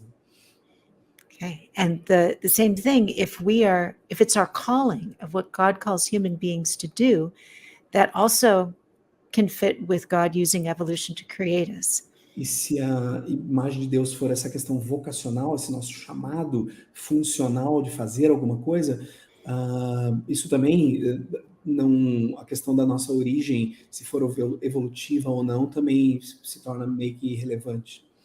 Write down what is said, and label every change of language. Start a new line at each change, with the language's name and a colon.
Portuguese: Né?
English: Okay. And the same thing, if it's our calling of what God calls human beings to do, that also can fit with God using evolution to create us.
Portuguese: E se a imagem de Deus for essa questão vocacional, esse nosso chamado funcional de fazer alguma coisa, isso também, não, a questão da nossa origem, se for evolutiva ou não, também se torna meio que irrelevante.